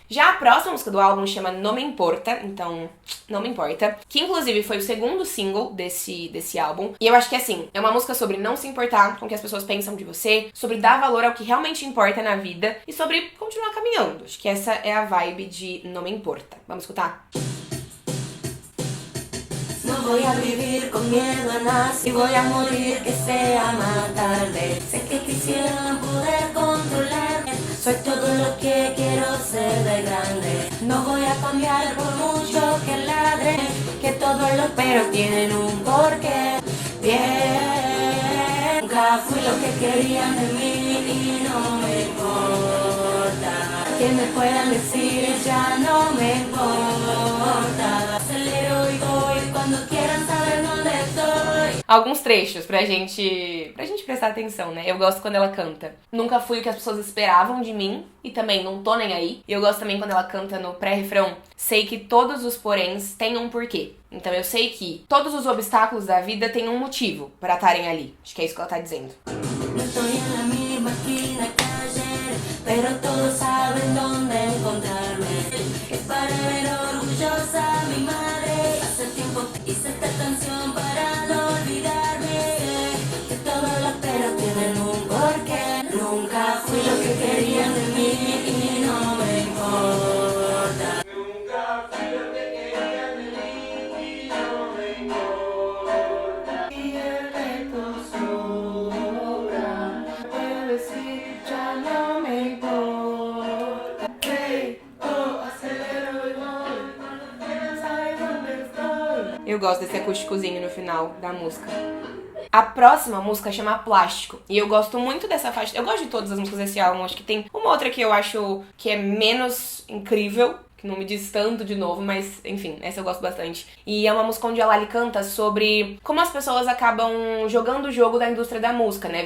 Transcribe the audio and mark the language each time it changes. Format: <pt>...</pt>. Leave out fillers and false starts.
<pt>Já a próxima música do álbum chama Não Me Importa, então não me importa, que inclusive foi o segundo single desse álbum. E eu acho que assim, é uma música sobre não se importar com o que as pessoas pensam de você, sobre dar valor ao que realmente importa na vida e sobre continuar caminhando. Acho que essa é a vibe de Não Me Importa. Vamos escutar?</pt> <es>No voy a vivir con miedo a nada, si voy a morir que sea más tarde. Sé que quisiera poder controlar, soy todo lo que quiero ser de grande. No voy a cambiar por mucho que ladre, que todos los peros tienen un porqué. Bien, nunca fui lo que querían de mí y no me importa. Que me puedan decir ya no me importa. Acelero y voy cuando quieran saber dónde estoy.</es> <pt>Alguns trechos pra gente prestar atenção, né? Eu gosto quando ela canta. Nunca fui o que as pessoas esperavam de mim e também não tô nem aí. E eu gosto também quando ela canta no pré-refrão. Sei que todos os poréns têm um porquê. Então eu sei que todos os obstáculos da vida têm um motivo pra estarem ali. Acho que é isso que ela tá dizendo.</pt> <es>No estoy en la misma esquina que ayer, pero todos saben dónde encontrarme. Es para ver orgullosa a mi madre. Hace tiempo hice esta canción para no olvidarme que todos los peros tienen un porqué. Nunca fui lo que querían de mí y no me importa. Nunca fui lo que querían de mí y no me importa. Y el resto sobra. Puedo decir ya no me importa. Hey, oh, acelero y voy cuando quieras saber dónde estoy.</es> <pt>Eu gosto desse acústicozinho no final da música. A próxima música chama Plástico. E eu gosto muito dessa faixa. Eu gosto de todas as músicas desse álbum. Acho que tem uma outra que eu acho que é menos incrível, que não me diz tanto de novo, mas enfim, essa eu gosto bastante. E é uma música onde a Lali canta sobre como as pessoas acabam jogando o jogo da indústria da música, né?</pt>